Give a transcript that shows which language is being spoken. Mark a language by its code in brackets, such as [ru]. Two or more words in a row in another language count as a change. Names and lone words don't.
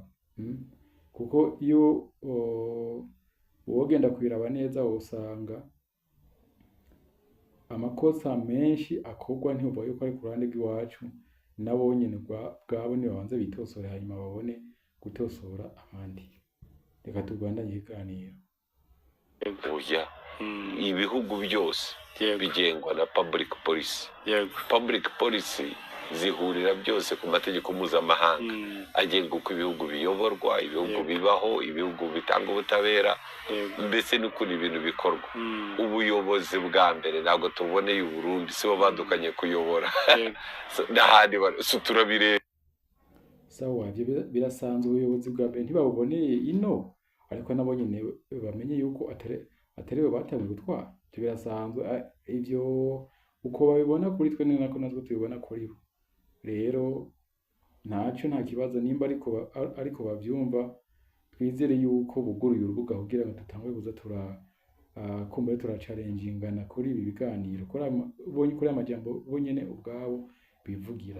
[rn] Kuko iyo wogenda kwiraba neza usanga amakosa menshi akorwa ntibuva yuko ari ku ruhande rw'iwacu, nabo nyine bwabo nibabanza bitosore hanyuma babone gutosora abandi. Reka tugandanye ikiganiro. Ibihugu byose bigengwa na [en] public policy. Public policy [rn] zihurira byose ku mategeko mpuzamahanga agenga uko ibihugu biyoborwa, ibihugu bibaho, ibihugu bitanga ubutabera, mbese n'ukuntu ibintu bikorwa. Ubuyobozi bwa mbere ntabwo tuboneye Burundi, sibo badukanye kuyobora n'ahandi turabireba. Sawa, birasanzwe ubuyobozi bwa mbere ntibabuboneye ino, ariko nabo nyine bamenye yuko atariwe batangiye gutwara. Birasanzwe ivyo uko babibona kuri twe nako natwe tubibona kuri bo. Rero nta kibazo nimba ariko bavyumva, twizere yuko buguruye urubuga kugira ngo tutangwe kuza kumbe turacarengingana kuri ibi biganiro kuri amajambo bonyene ubwabo bivugira.